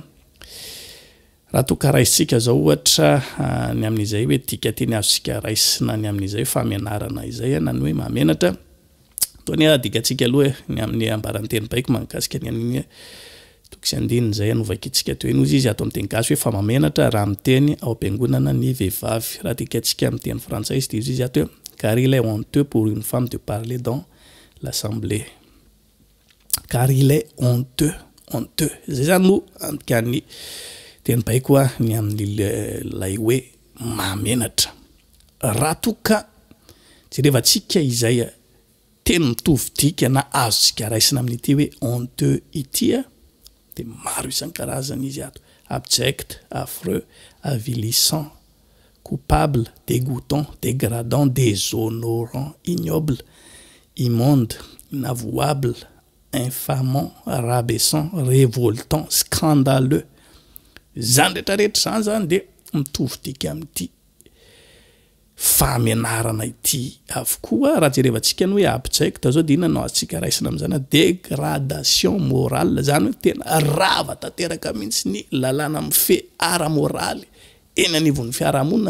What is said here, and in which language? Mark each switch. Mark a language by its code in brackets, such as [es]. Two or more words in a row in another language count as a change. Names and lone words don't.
[mg] Raha toka raisitsika zao ohatra ny amin'izay hoe dika teny azosika raisina ny amin'izay famenarana izay na ny hoe mamenatra tony adikatsika aloha ny amin'ny ambaran'ny teny baiko mahakasika ny amin'ny toko sy andininy izay anovakitsika teo eny ozy izy ato amin'ny teny gasy hoe fa mamenatra raha miteny ao am-piangonana ny vehivavy. Raha dikatsika amin'ny teny frantsay izy dia izy ato hoe [fr] car il est honteux pour une femme de parler dans l'assemblée. Car il est honteux. [mg] Zay zany no andikan'ny teny baiko ny amin'ilay hoe mamenatra. Raha toka jerevantsika izay teny mitovy dika na azontsika raisina amin'ity hoe honteux ity dia maro isan-karazany izy ato: [fr] abject, affreux, avilissant, coupable, dégoûtant, dégradant, déshonorant, ignoble, immonde, inavouable, infamant, rabaissant, révoltant, scandaleux. [mg] Zany rehetrarehetra zany dia mitovy dika amin'ity famenarana ity avokoa. Raha jerevantsika ny hoe abject zao dia inona no azontsika raisina amin'izany [fr] dégradation morale, [mg] zany hoe tena rava tanteraka mihitsy ny lalàna mifehy ara-moraly eny anivon'ny fiarahamonina.